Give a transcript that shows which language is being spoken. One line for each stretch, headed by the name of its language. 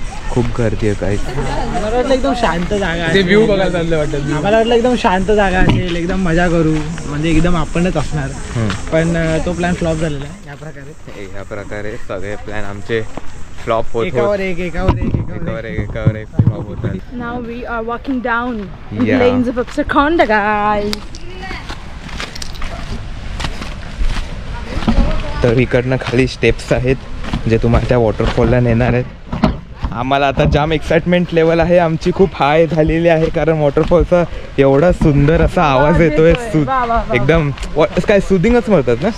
Marathi: खूप गर्दी आहे काही. मला वाटलं एकदम शांत जागा ते व्ह्यू बघायला चाललं वाटतं. आम्हाला वाटलं एकदम शांत जागा असेल, एकदम मजा करू, म्हणजे एकदम आपणच असणार. पण तो प्लॅन फ्लॉप झालेला आहे या प्रकारे सगळे प्लॅन आमचे फ्लॉप होत एकावर एक एकावर एक फ्लॉप होतात.
English: Now we are walking down the Yeah. lanes of Uttarakhand, guys.
Marathi: तर इकडनं खाली स्टेप्स आहेत जे तुम्हाला त्या वॉटरफॉलला नेणार आहेत. आम्हाला आता जाम एक्साइटमेंट लेवल आहे आमची, खूप हाय झालेली आहे कारण वॉटरफॉलचा एवढा सुंदर असा आवाज येतोय. एकदम काय सुदिंगच म्हणतात ना,